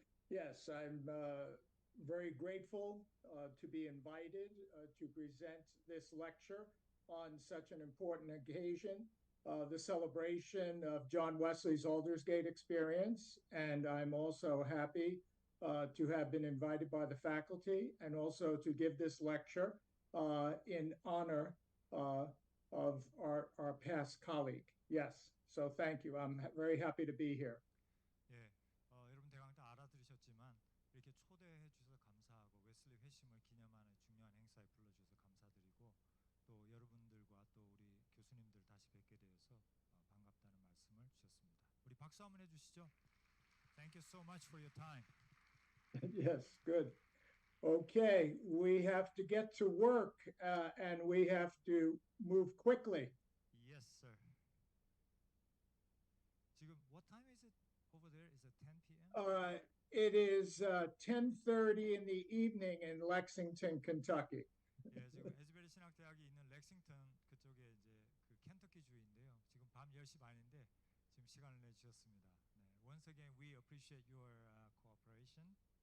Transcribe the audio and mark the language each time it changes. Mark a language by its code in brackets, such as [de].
[en] Yes, I'm very grateful to be invited to present this lecture on such an important occasion, the celebration of John Wesley's Aldersgate experience. And I'm also happy to have been invited by the faculty and also to give this lecture in honor of our past colleague. Yes, so thank you. I'm very happy to be here. [ko] 예, 여러분 대강 다 알아들으셨지만 이렇게 초대해 주셔서 감사하고 웨슬리 회심을 기념하는 중요한 행사에 불러주셔서 감사드리고 또 여러분들과 또 우리 교수님들 다시 뵙게 되어서 반갑다는 말씀을 주셨습니다. 우리 박수 한번 해주시죠. [en] Thank you so much for your time. Yes, good. Okay, we have to get to work and we have to move quickly. Yes, sir. [ko] 지금 [en] what time is it over there? Is it 10 p.m.? It is 10:30 in the evening in Lexington, Kentucky. [ko] 예, 지금 에즈베리 신학대학이 있는 렉싱턴 그쪽에 이제 그 켄터키 주인데요. 지금 밤 10시 반인데 지금 시간을 내주셨습니다. [en] 네, once again we appreciate your cooperation.